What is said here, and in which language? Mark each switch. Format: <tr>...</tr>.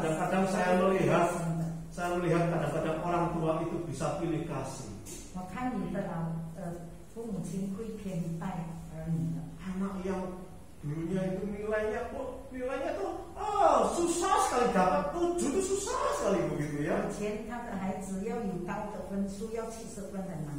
<id>Kadang-kadang saya melihat kadang-kadang orang tua itu bisa pilih kasih.</id> <zh>我看你的父母亲会偏待儿女的。</zh> <id>Anak yang dulunya itu nilainya tuh susah sekali dapat 7 itu susah sekali begitu ya.</id> <zh>以前他的孩子要有高的分数，要70分很难，</zh>